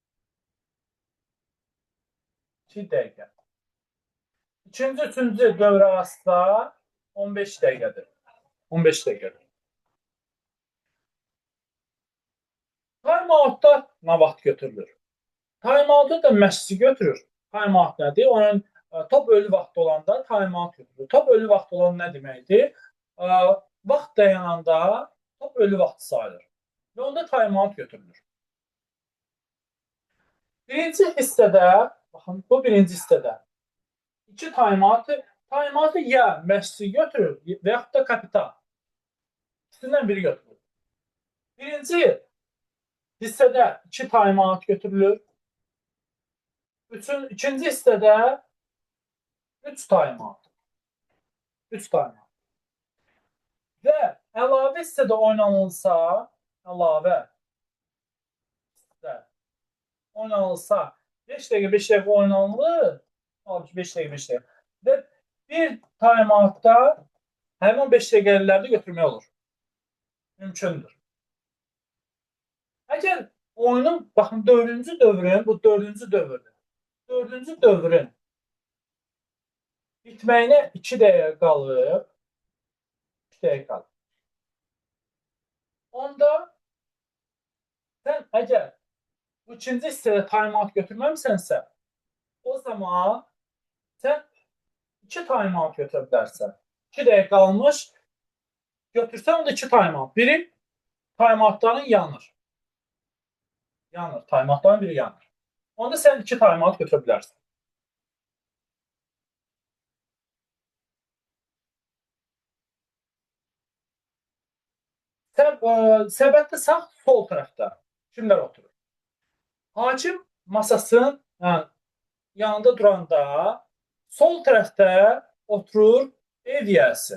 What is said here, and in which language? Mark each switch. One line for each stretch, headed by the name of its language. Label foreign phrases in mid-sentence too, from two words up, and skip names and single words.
Azerbaijani: 2 dəqiqə. İkinci, üçüncü dövr arası da 15 dəqiqədir. 15 dəqiqədir. Time-outda nə vaxt götürülür? Time-outda da məşqçi götürür. Time-out nədir? Onun top ölü vaxtı olanda time-out götürülür. Top ölü vaxtı olan nə deməkdir? Vaxt dayananda top ölü vaxtı sayılır. Və onda time-out götürülür. Birinci hissədə, baxın, bu birinci hissədə 2 time-out'u ya məşqçi götürür və yaxud da kapitan. İkisindən biri götürülür. Birinci hissədə 2 time-out götürülür. İkinci hissədə 3 time-out. 3 time-out. Və əlavə hissədə oynanılsa, 5 dəqiqə 5 dəqiqə oynanılır. 5 dəqiqə 5 dəqiqə. Və bir time-outda həmin 5 dəqiqəliləri də götürmək olur. Mümkündür. Əgər oyunun, baxın, dördüncü dövrün, bu dördüncü dövrdür. Dördüncü dövrün bitməyinə 2 dəqiqə qalır. 2 dəqiqə qalır. Onda sən əgər bu ikinci hissədə time-out götürməmisənsə, o zaman sən 2 time-out götürə bilərsən. 2 dəqiqə qalmış götürsən, onda 2 time-out. Biri time-outların yanır. Time-outların biri yanır. Onda sən 2 time-out götürə bilərsən. Səbətdə sağ, sol tərəfdə kimlər oturur? Hakim masasının yanında duranda sol tərəfdə oturur ev yiyəsi.